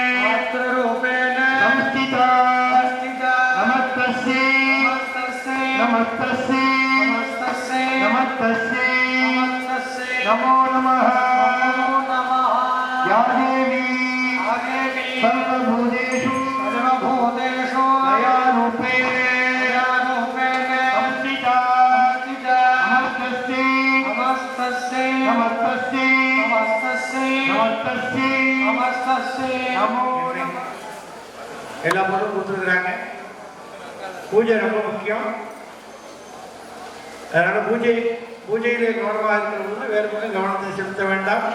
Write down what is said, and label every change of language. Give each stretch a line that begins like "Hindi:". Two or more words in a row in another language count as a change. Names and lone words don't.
Sanskrit: संस्थिता नमस्तस्यै नमो नमः या देवी सर्वभूतेषु दयारूपेण संस्थिता
Tamil: எல்லா பொருளும் கொடுத்துருக்குறாங்க. பூஜை ரொம்ப முக்கியம். அதனால பூஜையிலே கவனமாக இருக்கிறவங்க வேறு பக்கம் கவனத்தை செலுத்த வேண்டாம்.